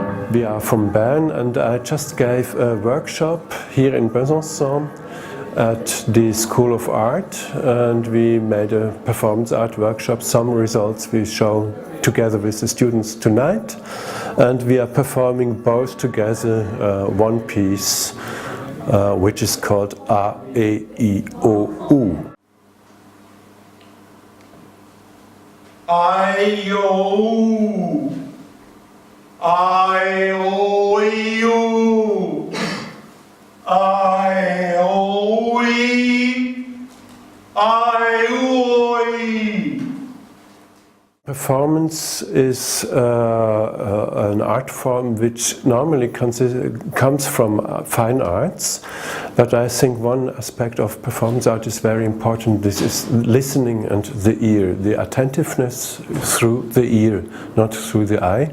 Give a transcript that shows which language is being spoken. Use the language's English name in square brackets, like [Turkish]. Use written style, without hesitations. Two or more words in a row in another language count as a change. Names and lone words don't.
[English] We are from Bern, and I just gave a workshop here in Besançon at the School of Art, and we made a performance art workshop. Some results we show together with the students tonight, and we are performing both together one piece which is called A, E, I, O, U. I-O, I-O-U, I-O-E, I-O-E. Performance is an art form which normally comes from fine arts, but I think one aspect of performance art is very important. This is listening and the ear, the attentiveness through the ear, not through the eye.